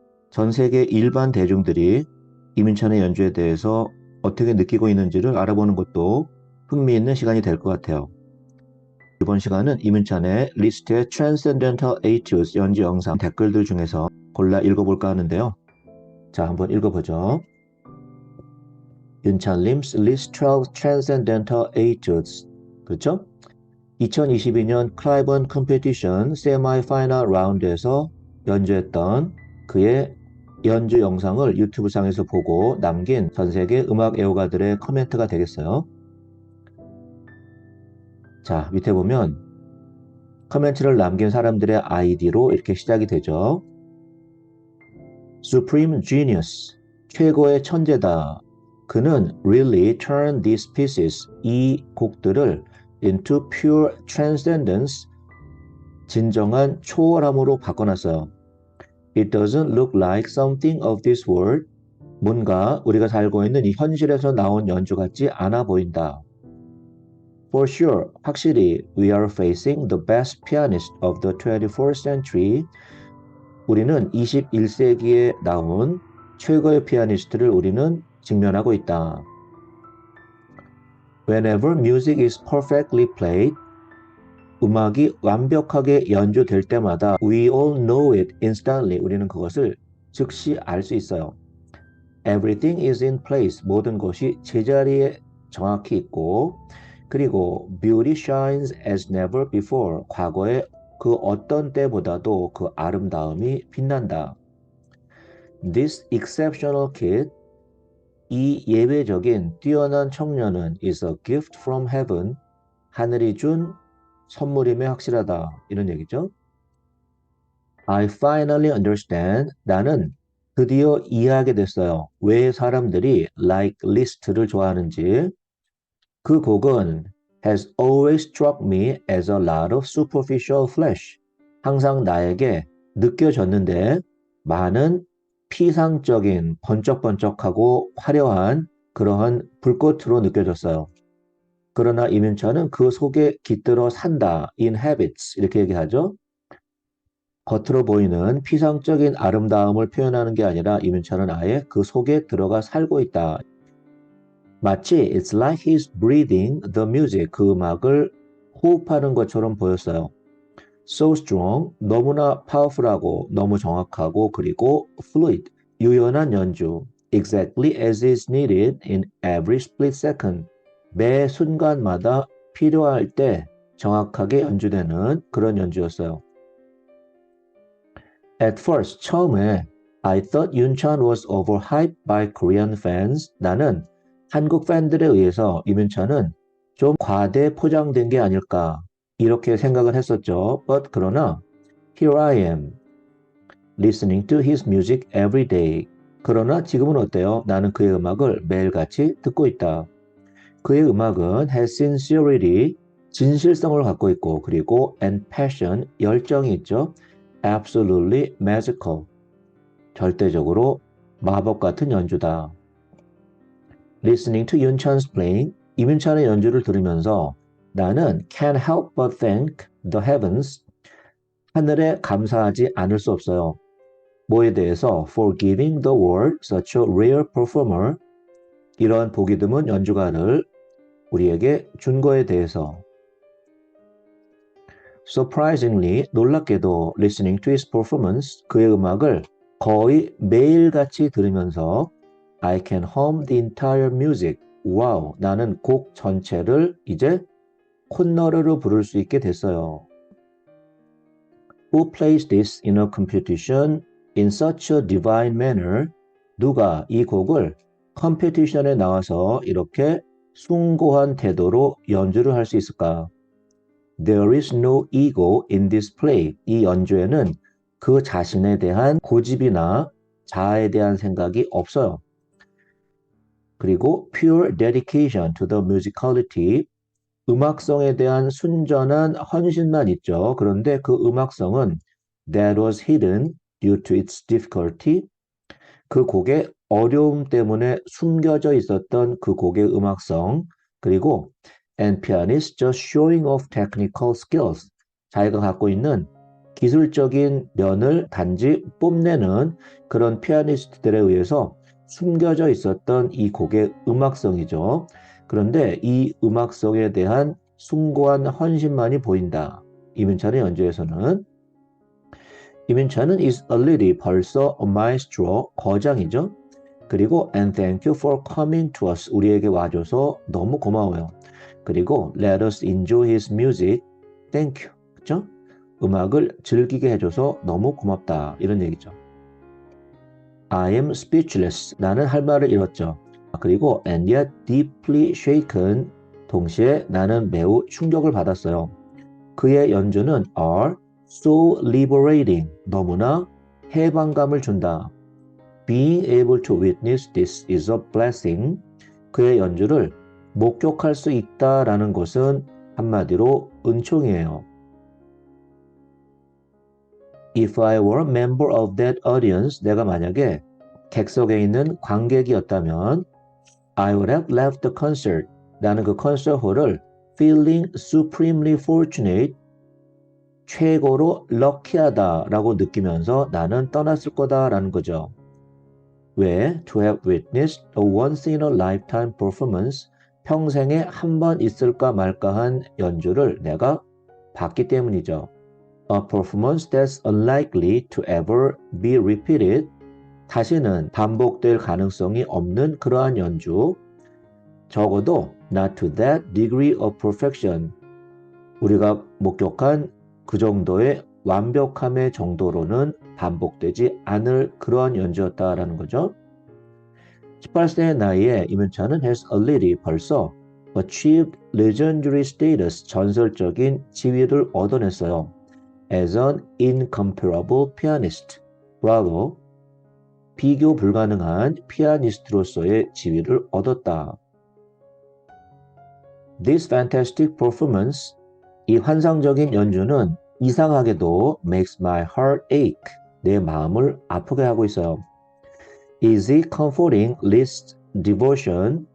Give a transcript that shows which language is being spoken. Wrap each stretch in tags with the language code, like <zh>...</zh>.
<ko>전 세계 일반 대중들이 이민찬의 연주에 대해서 어떻게 느끼고 있는지를 알아보는 것도 흥미있는 시간이 될 것 같아요. 이번 시간은 이민찬의 리스트의 Transcendental Etudes 연주 영상 댓글들 중에서 골라 읽어볼까 하는데요. 자, 한번 읽어보죠.</ko> <en>윤찬림's List 12 Transcendental Etudes.</en> <ko>그렇죠? 2022년 클라이번 컴피티션 세미파이널 라운드에서 연주했던 그의 연주 영상을 유튜브 상에서 보고 남긴 전 세계 음악 애호가들의 코멘트가 되겠어요. 자, 밑에 보면 코멘트를 남긴 사람들의 아이디로 이렇게 시작이 되죠.</ko> <en>Supreme Genius,</en> <ko>최고의 천재다. 그는</ko> <en>really turned these pieces,</en> <ko>이 곡들을</ko> <en>into pure transcendence,</en> <ko>진정한 초월함으로 바꿔놨어요.</ko> <en>It doesn't look like something of this world,</en> <ko>뭔가 우리가 살고 있는 이 현실에서 나온 연주 같지 않아 보인다.</ko> <en>For sure,</en> <ko>확실히</ko> <en>we are facing the best pianist of the 21st century.</en> <ko>우리는 21세기에 나온 최고의 피아니스트를 우리는 직면하고 있다.</ko> <en>Whenever music is perfectly played,</en> <ko>음악이 완벽하게 연주될 때마다</ko> <en>we all know it instantly.</en> <ko>우리는 그것을 즉시 알 수 있어요.</ko> <en>Everything is in place.</en> <ko>모든 것이 제자리에 정확히 있고, 그리고</ko> <en>beauty shines as never before.</en> <ko>과거의 그 어떤 때보다도 그 아름다움이 빛난다.</ko> <en>This exceptional kid,</en> <ko>이 예외적인 뛰어난 청년은</ko> <en>is a gift from heaven.</en> <ko>하늘이 준 선물임에 확실하다. 이런 얘기죠.</ko> <en>I finally understand.</en> <ko>나는 드디어 이해하게 됐어요. 왜 사람들이</ko> <en>like list를</en> <ko>좋아하는지. 그 곡은</ko> <en>has always struck me as a lot of superficial flesh.</en> <ko>항상 나에게 느껴졌는데 많은 피상적인 번쩍번쩍하고 화려한 그러한 불꽃으로 느껴졌어요. 그러나 이민찬은 그 속에 깃들어 산다.</ko> <en>inhabits</en> <ko>이렇게 얘기하죠. 겉으로 보이는 피상적인 아름다움을 표현하는 게 아니라 이민찬은 아예 그 속에 들어가 살고 있다. 마치</ko> <en>it's like he's breathing the music,</en> <ko>그 음악을 호흡하는 것처럼 보였어요.</ko> <en>So strong,</en> <ko>너무나 powerful하고 너무 정확하고 그리고</ko> <en>fluid,</en> <ko>유연한 연주.</ko> <en>Exactly as is needed in every split second.</en> <ko>매 순간마다 필요할 때 정확하게 연주되는 그런 연주였어요.</ko> <en>At first,</en> <ko>처음에</ko> <en>I thought 윤찬 was overhyped by Korean fans.</en> <ko>나는 한국 팬들에 의해서 이민찬은 좀 과대 포장된 게 아닐까 이렇게 생각을 했었죠.</ko> <en>But</en> <ko>그러나</ko> <en>here I am listening to his music every day.</en> <ko>그러나 지금은 어때요? 나는 그의 음악을 매일같이 듣고 있다. 그의 음악은</ko> <en>has sincerity,</en> <ko>진실성을 갖고 있고 그리고</ko> <en>and passion,</en> <ko>열정이 있죠.</ko> <en>Absolutely magical,</en> <ko>절대적으로 마법 같은 연주다.</ko> <en>Listening to 윤찬's playing,</en> <ko>이민찬의 연주를 들으면서 나는</ko> <en>can't help but thank the heavens,</en> <ko>하늘에 감사하지 않을 수 없어요. 뭐에 대해서?</ko> <en>For giving the world such a rare performer,</en> <ko>이런 보기 드문 연주가를 우리에게 준 거에 대해서.</ko> <en>Surprisingly,</en> <ko>놀랍게도</ko> <en>listening to his performance,</en> <ko>그의 음악을 거의 매일같이 들으면서</ko> <en>I can hum the entire music.</en> <ko>와우, 나는 곡 전체를 이제 콧노래로 부를 수 있게 됐어요.</ko> <en>Who plays this in a competition in such a divine manner?</en> <ko>누가 이 곡을 컴피티션에 나와서 이렇게 숭고한 태도로 연주를 할 수 있을까?</ko> <en>There is no ego in this play.</en> <ko>이 연주에는 그 자신에 대한 고집이나 자아에 대한 생각이 없어요. 그리고</ko> <en>pure dedication to the musicality,</en> <ko>음악성에 대한 순전한 헌신만 있죠. 그런데 그 음악성은</ko> <en>that was hidden due to its difficulty,</en> <ko>그 곡의 어려움 때문에 숨겨져 있었던 그 곡의 음악성, 그리고</ko> <en>and pianist just showing off technical skills.</en> <ko>자기가 갖고 있는 기술적인 면을 단지 뽐내는 그런 피아니스트들에 의해서 숨겨져 있었던 이 곡의 음악성이죠. 그런데 이 음악성에 대한 숭고한 헌신만이 보인다. 이민찬의 연주에서는. 이민찬은</ko> <en>is already</en> <ko>벌써</ko> <en>a maestro,</en> <ko>거장이죠. 그리고</ko> <en>and thank you for coming to us.</en> <ko>우리에게 와줘서 너무 고마워요. 그리고</ko> <en>let us enjoy his music. Thank you.</en> <ko>그렇죠? 음악을 즐기게 해줘서 너무 고맙다. 이런 얘기죠.</ko> <en>I am speechless.</en> <ko>나는 할 말을 잃었죠. 그리고</ko> <en>and yet deeply shaken.</en> <ko>동시에 나는 매우 충격을 받았어요. 그의 연주는</ko> <en>are so liberating.</en> <ko>너무나 해방감을 준다.</ko> <en>Being able to witness this is a blessing.</en> <ko>그의 연주를 목격할 수 있다라는 것은 한마디로 은총이에요.</ko> <en>If I were a member of that audience,</en> <ko>내가 만약에 객석에 있는 관객이었다면</ko> <en>I would have left the concert.</en> <ko>나는 그 콘서트홀을</ko> <en>feeling supremely fortunate,</en> <ko>최고로 럭키하다라고 느끼면서 나는 떠났을 거다라는 거죠. 왜?</ko> <en>To have witnessed a once in a lifetime performance,</en> <ko>평생에 한 번 있을까 말까한 연주를 내가 봤기 때문이죠.</ko> <en>A performance that's unlikely to ever be repeated,</en> <ko>다시는 반복될 가능성이 없는 그러한 연주, 적어도</ko> <en>not to that degree of perfection,</en> <ko>우리가 목격한 그 정도의 완벽함의 정도로는 반복되지 않을 그러한 연주였다라는 거죠. 18세의 나이에 이민찬은</ko> <en>has already</en> <ko>벌써</ko> <en>achieved legendary status,</en> <ko>전설적인 지위를 얻어냈어요.</ko> <en>As an incomparable pianist.</en> <ko>브라보. 비교 불가능한 피아니스트로서의 지위를 얻었다.</ko> <en>This fantastic performance,</en> <ko>이 환상적인 연주는 이상하게도</ko> <en>makes my heart ache,</en> <ko>내 마음을 아프게 하고 있어요.</ko> <en>Is it comforting Liszt's devotion?</en>